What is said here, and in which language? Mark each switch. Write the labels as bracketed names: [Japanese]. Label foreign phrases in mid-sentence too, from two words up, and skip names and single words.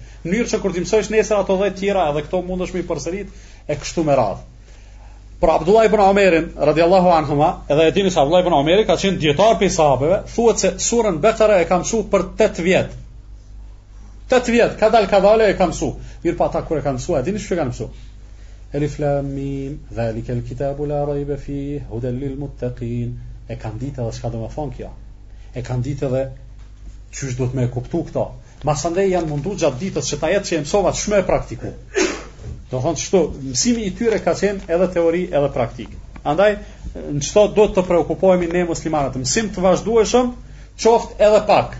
[Albanian] Në mënyrë që kur ti mësojsh nesër ato 10 tjera, edhe këto mundesh me i përsërit e kështu me radhë. Por Abdullah ibn Omerin [Arabic] رضي الله عنهما, [Albanian] edhe e dini se Abdullah ibn Omeri ka qenë dietar për sahabeve, thuhet se surën Bekara e ka mësuar për 8 vjet. 8 vjet, kadale e ka mësuar. Mirë pa ata kur e kanë mësuar, e dini çfarë kanë mësuar? [Arabic] الم ذلك الكتاب لا ريب فيه هدى للمتقين. [Albanian] E kanë ditë edhe çka do të thonë kjo. E kanë ditë edhe çysh duhet me e kuptu këto. Masandej janë mundu gjatë ditës që ta jetë që e mësova të shme e praktiku. Do thonë çto, mësimi i tyre ka qenë edhe teori edhe praktik. Andaj, në çto do të preokupohemi ne muslimanët, mësim të vazhdueshëm, qoftë edhe pak.